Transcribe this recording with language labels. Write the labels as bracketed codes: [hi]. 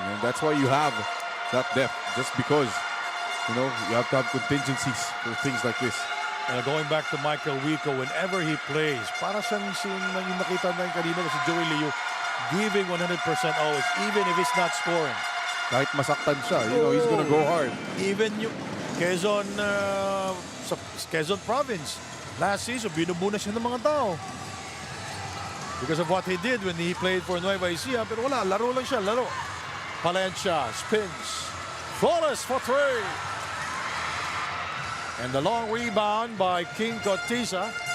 [en] And that's why you have that depth. Just because, you know, you have to have contingencies for things like this. Going back to Michael Wico, whenever he plays, [tl] para siyang yung nakita natin kanina si [en] Joey Liu, giving 100% always, even if he's not scoring. [tl] Kahit masaktan siya, [en] you know, he's gonna go hard. Even [tl] yung Quezon, sa Quezon province, last season, binubunas siya ng mga tao. [en] Because of what he did when he played for Nueva Ecija, [tl] pero wala, laro lang siya, laro. [en] Palencia spins. Flawless for 3. And the long rebound by King Cortiza.